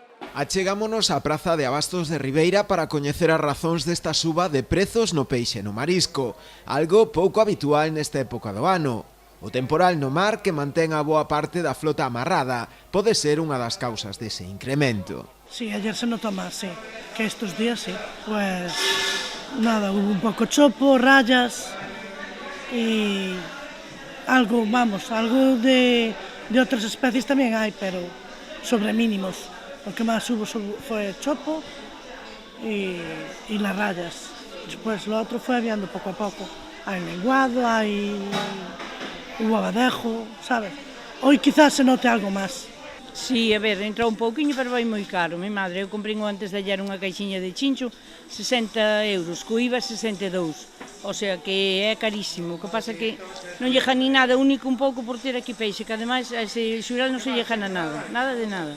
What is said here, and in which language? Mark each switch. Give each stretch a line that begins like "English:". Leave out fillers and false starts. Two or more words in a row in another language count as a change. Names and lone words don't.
Galician: Achegámonos á Praza de Abastos de Ribeira para coñecer as razóns desta suba de prezos no peixe e no marisco, algo pouco habitual nesta época do ano. O temporal no mar, que mantén a boa parte da flota amarrada, pode ser unha das causas dese incremento.
Spanish: Sí, ayer se notó más, sí, que estos días sí. Pues nada, hubo un poco chopo, rayas y algo, vamos, algo de otras especies también hay, pero sobre mínimos. Lo que más hubo fue chopo y las rayas. Después lo otro fue aviando poco a poco. Hay lenguado, hubo abadejo, ¿sabes? Hoy quizás se note algo más.
Galician: Sí, a ver, entrou un pouquiño, pero vai moi caro.
Spanish: Mi madre,
Galician: eu comprei
Spanish: antes de ayer
Galician: unha caixinha de chincho, 60 euros, co IVA 62.
Spanish: O sea
Galician: que é carísimo. O que pasa que non lle ni nada, único un pouco por ter aquí peixe, que ademais a ese xural non se lle jana nada, nada de nada.